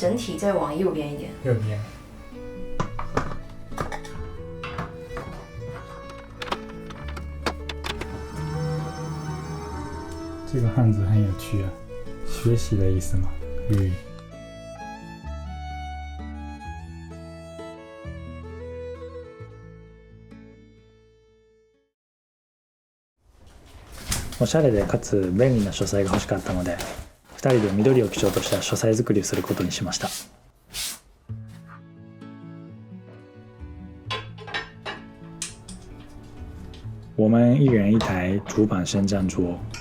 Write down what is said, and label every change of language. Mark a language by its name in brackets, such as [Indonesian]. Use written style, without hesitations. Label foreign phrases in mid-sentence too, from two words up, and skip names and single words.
[Chinese] 整体再往右边一点。右边。这个汉字很有趣啊，学习的意思嘛，语。 [Japanese] おしゃれでかつ便利な書斎が欲しかったので、2人で緑を基調とした書斎作りをすることにしました。 [Chinese] 我们一人一台主板升降桌。